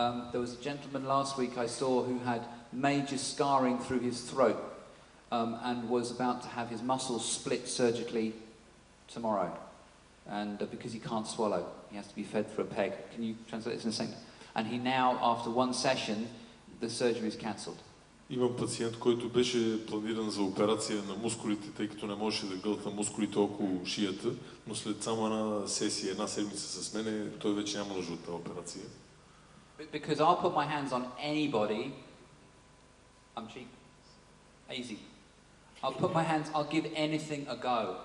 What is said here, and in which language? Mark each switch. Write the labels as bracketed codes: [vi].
[en] There was a gentleman last week I saw who had major scarring through his throat and was about to have his muscles split surgically tomorrow, and because he can't swallow, he has to be fed through a peg. Can you translate this in a second? And he now, after one session, the surgery is cancelled. [bg] Имам пациент, който беше планиран за операция на мускулите, тъй като не можеше да гълта мускулите около шията, но след само една сесия, една седмица с мене, той вече няма нужда от тази операция. [en] Because I'll put my hands on anybody, I'm cheap, easy. I'll give anything a go.